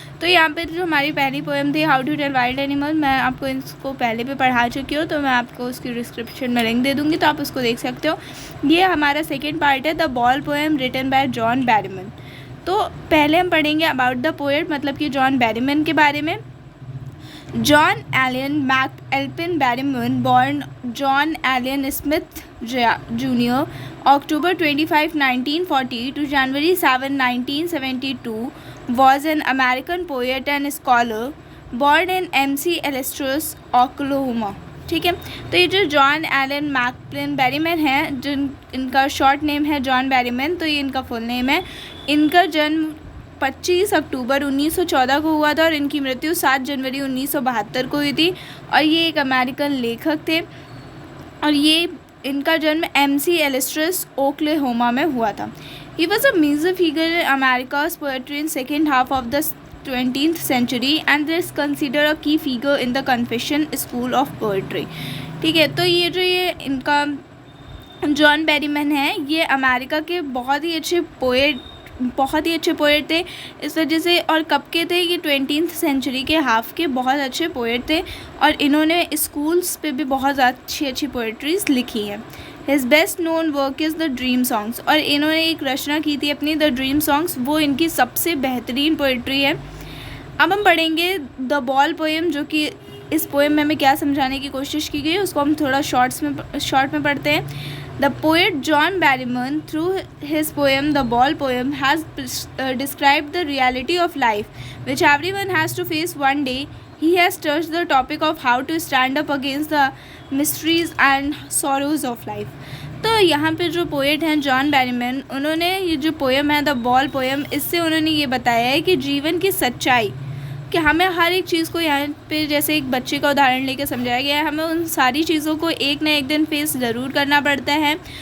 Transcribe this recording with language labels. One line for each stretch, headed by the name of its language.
Hindi: तो यहाँ पे जो हमारी पहली पोएम थी how to tell wild animal, मैं आपको इसको पहले भी पढ़ा चुकी हूँ, तो मैं आपको उसकी डिस्क्रिप्शन में लिंक दे दूँगी, तो आप उसको देख सकते हो। ये हमारा सेकेंड पार्ट है the ball poem written by John बैरीमन। तो पहले हम पढ़ेंगे अबाउट द पोएट, मतलब कि जॉन बैरीमन के बारे में।
English: John Allyn McAlpin Berryman, born John Allyn Smith junior, October 25, 1940 to January 7, 1972, was an American poet and scholar born in MC Elstress, Oklahoma।
Hindi: ठीक है, तो ये जो जॉन एलन मैकएल्पिन बैरीमन है, जिन इनका शॉर्ट नेम है जॉन बैरीमन, तो ये इनका फुल नेम है। इनका जन्म 25 अक्टूबर 1914 को हुआ था और इनकी मृत्यु 7 जनवरी 1972 को हुई थी। और ये एक अमेरिकन लेखक थे और ये इनका जन्म MC एलिस्ट्रस ओक्लाहोमा में हुआ था।
English: He was a major figure in America's poetry in second half of the 20th century and is considered a key figure in the Confession School of Poetry।
Hindi: ठीक है, तो ये इनका जॉन बैरीमन है, ये अमेरिका के बहुत ही अच्छे पोएट थे इस वजह से। और कब के थे ये? 20th सेंचुरी के हाफ के बहुत अच्छे पोएट थे और इन्होंने स्कूल्स पे भी बहुत अच्छी पोएट्रीज लिखी है।
English: his best known work is the Dream Songs,
Hindi: और इन्होंने एक रचना की थी अपनी द ड्रीम सॉन्ग्स, वो इनकी सबसे बेहतरीन पोएट्री है। अब हम पढ़ेंगे द बॉल पोएम, जो कि इस पोएम में हमें क्या समझाने की कोशिश की गई है उसको हम थोड़ा शॉर्ट में पढ़ते हैं।
English: The poet John Berryman, through his poem The Ball Poem, has described the reality of life, which everyone has to face one day. He has touched the topic of how to stand up against the mysteries and sorrows of life।
Hindi: तो यहाँ पे जो poet हैं John Berryman, उन्होंने ये जो poem है the ball poem, इससे उन्होंने ये बताया है कि जीवन की सच्चाई, कि हमें हर एक चीज़ को यहाँ पे जैसे एक बच्चे का उदाहरण लेकर समझाया गया है, हमें उन सारी चीज़ों को एक ना एक दिन फेस ज़रूर करना पड़ता है।